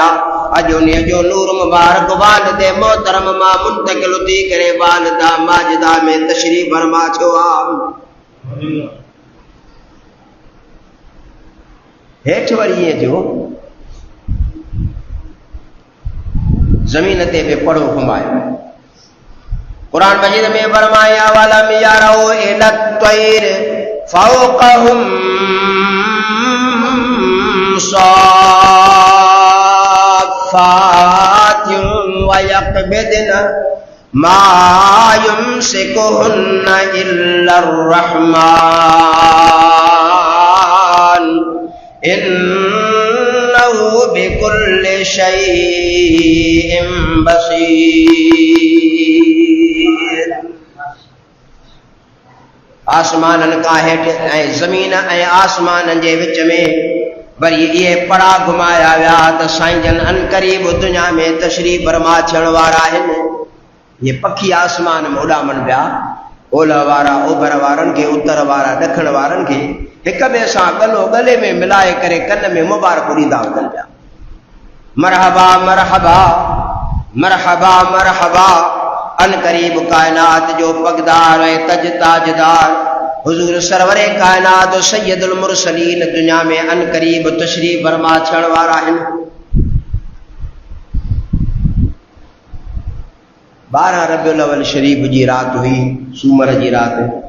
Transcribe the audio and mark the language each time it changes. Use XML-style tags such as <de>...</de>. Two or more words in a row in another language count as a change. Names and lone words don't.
<sd>अॼु उन जो नूर मुबारक वालिदे मोहतरम मां मुंतकिल थी करे वालिदा माजिदा में तशरीफ़ फरमा थियो आहे। हेठि वरी ईअं थियो ज़मीन ते बि पढ़ो घुमायो। कुरान मजीद में फरमाया</sd> <ar>ولم يروا إلى الطير فوقهم صافات ويقبضن ما يمسكهن إلا الرحمن إنه بكل شيء بصير.</ar> <sd>आसमाननि खां हेठि ऐं ज़मीन ऐं आसमाननि जे विच में वरी इहे पड़ा घुमाया विया त साईं जन अन क़रीब दुनिया में तशरीफ़ फरमा थियण वारा आहिनि। इहे पखी आसमान में उॾामनि पिया, ओलह वारा ओभर वारनि खे, उत्तर वारा ॾखण वारनि खे हिक ॿिए सां गलो गले में मिलाए करे कन में मुबारक ॾींदा वञनि पिया। मरहबा मरहबा मरहबा मरहबा। अन क़रीब कायनात जो पगदार ऐं तज ताजदार हुजूर सरवरे कायनात सैयदुल मुरसलीन दुनिया में अन क़रीब तशरीफ़ फरमा थियण वारा आहिनि। 12 रबिउल अव्वल शरीफ़ जी राति हुई, सूमर जी राति।</sd>